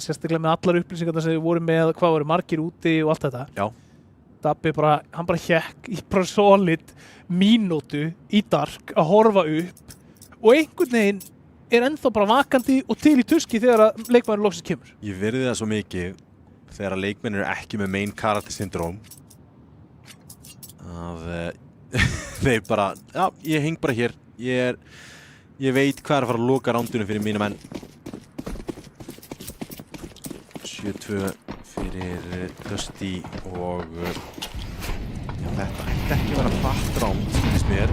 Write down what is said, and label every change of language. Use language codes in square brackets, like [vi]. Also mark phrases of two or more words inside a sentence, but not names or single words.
[is] Sérstaklega með allar upplýsingarna sem við vorum með, hvað voru margir úti og allt þetta. Já. Dabbi bara, hann bara hékk í bara solid mínútu í dark að horfa upp og einhvern veginn er ennþá bara vakandi og til í tuski þegar að leikmæður loksins kemur. Ég virði það svo mikið þegar að leikmenn eru ekki með [en] main character syndrome [is] að þeir bara, já, ég heng bara hér. Ég veit hvað er að fara að loka rándunum fyrir mína menn. 7-2 fyrir Dusty og þetta ætti ekki að vera hratt ránd, finnst mér.